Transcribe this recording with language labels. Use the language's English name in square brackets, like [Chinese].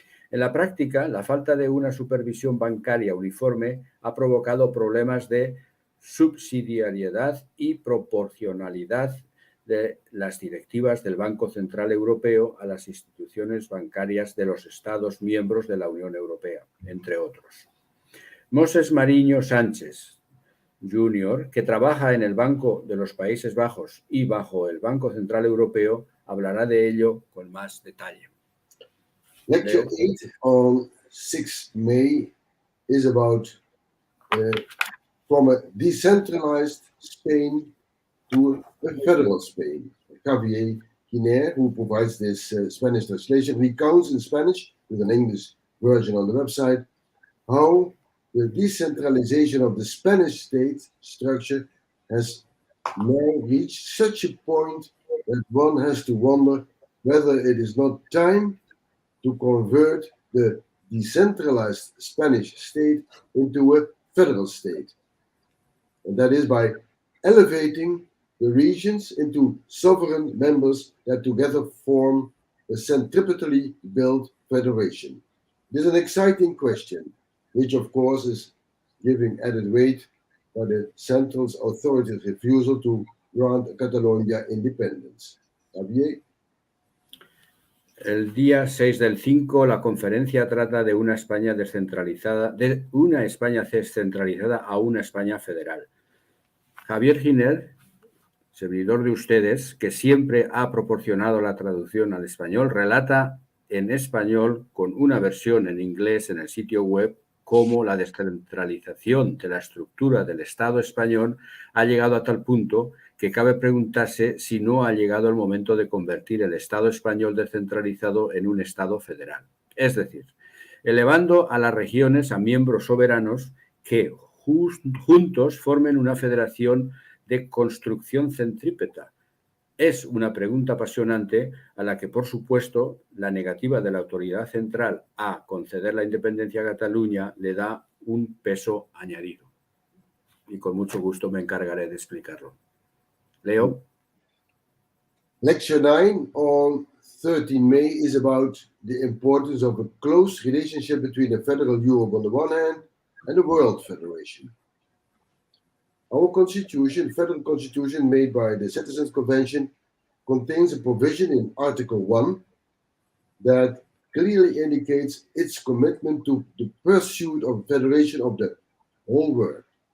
[Spanish] En la práctica, la falta de una supervisión bancaria uniforme ha provocado problemas de subsidiariedad y proporcionalidad de las directivas del Banco Central Europeo a las instituciones bancarias de los Estados miembros de la Unión Europea, entre otros. Moses Marinho Sánchez Jr., que trabaja en el Banco de los Países Bajos y bajo el Banco Central Europeo, hablará de ello con más detalle. [English] Lecture 8 on 6 May is about from a decentralized Spain to a federal Spain. Javier Giner, who provides this Spanish translation, recounts in Spanish, with an English version on the website, how the decentralization of the Spanish state structure has now reached such a point that one has to wonder whether it is not time to convert the decentralized Spanish state into a federal state. And that is by elevating the regions into sovereign members that together form a centripetally built federation. This is an exciting question, which of course is giving added weight by the Central's authorities' refusal to grant Catalonia independence. Javier? [Spanish] El día 6 del 5, la conferencia trata de una España descentralizada, a una España federal. Javier Giner, servidor de ustedes, que siempre ha proporcionado la traducción al español, relata en español con una versión en inglés en el sitio web cómo la descentralización de la estructura del Estado español ha llegado a tal punto que cabe preguntarse si no ha llegado el momento de convertir el Estado español descentralizado en un Estado federal. Es decir, elevando a las regiones a miembros soberanos que juntos formen una federación de construcción centrípeta. Es una pregunta apasionante a la que, por supuesto, la negativa de la autoridad central a conceder la independencia a Cataluña le da un peso añadido. Y con mucho gusto me encargaré de explicarlo. Leo. [English] Lecture 9 on 13 May is about the importance of a close relationship between the Federal Europe on the one hand and the World Federation. Our constitution, federal constitution made by the Citizens Convention, contains a provision in Article 1 that clearly indicates its commitment to the pursuit of federation of the whole world.